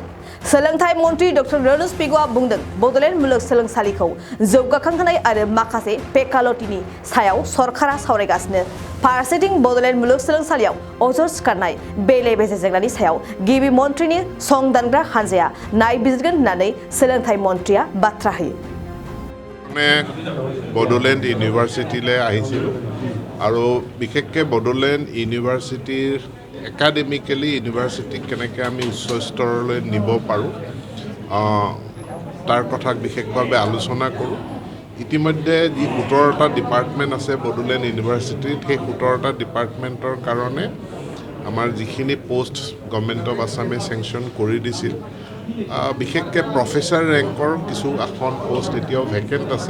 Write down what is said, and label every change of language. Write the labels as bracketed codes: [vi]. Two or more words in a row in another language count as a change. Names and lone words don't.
[brx] सोलोंथाइ मन्त्रि डक्टर रनज पेगुआ बुंदों बड'लेण्ड मुलुगसोलोंसालिखौ जौगाखांहोनाय आरो माखासे फेकाल्टिनि सायाव सरकारा सावरायगासिनो। फारसेथिं बड'लेण्ड मुलुगसोलोंसालियाव अजद सिखारनाय बेले-बेजे जेंनानि सायाव गिबि मन्थ्रिनि संदानग्रा हानजाया नायबिजिरगोन होननानै सोलोंथाइ मन्थ्रिया बाथ्रा होयो। [as] बड'लेण्ड इउनिभार्सिटीले আহিছিলোঁ আৰু বিশেষকৈ বডোলেণ্ড ইউনিভাৰ্চিটিৰ একাডেমিকেলি ইউনিভাৰ্চিটিক কেনেকৈ আমি উচ্চ স্তৰলৈ নিব পাৰোঁ তাৰ কথা বিশেষভাৱে আলোচনা কৰোঁ। ইতিমধ্যে যি 17টা ডিপাৰ্টমেণ্ট আছে বডোলেণ্ড ইউনিভাৰ্চিটিত, সেই 17টা ডিপাৰ্টমেণ্টৰ কাৰণে আমাৰ যিখিনি পোষ্ট গভৰ্ণমেণ্ট অফ আছামে চেংচন কৰি দিছিল, বিশেষকৈ প্ৰফেচাৰ ৰেংকৰ কিছু আসন পোষ্ট এতিয়াও ভেকেণ্ট আছে।